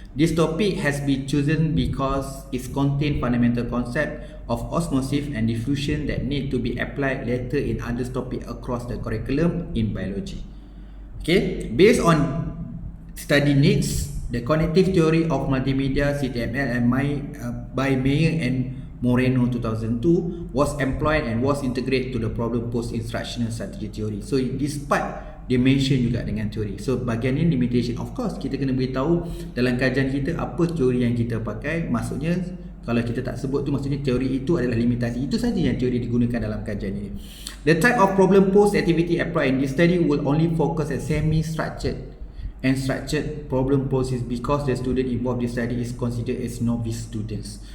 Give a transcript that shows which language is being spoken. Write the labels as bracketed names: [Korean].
[English] This topic has been chosen because it contain fundamental concept of osmosis and diffusion that need to be applied later in other topic across the curriculum in biology. Okay, based on study needs, the cognitive theory of multimedia (CTML) and by Meyer and Moreno 2002 was employed and was integrated to the problem post instructional strategy theory. So this part [Malay] dia mention juga dengan teori. So bahagian ni limitation. Of course kita kena beritahu dalam kajian kita apa teori yang kita pakai. Maksudnya kalau kita tak sebut tu maksudnya teori itu adalah limitasi. Itu saja yang teori digunakan dalam kajian ini. [English] The type of problem posed activity applied in this study will only focus at semi-structured and structured problem poses because the student involved in this study is considered as novice students.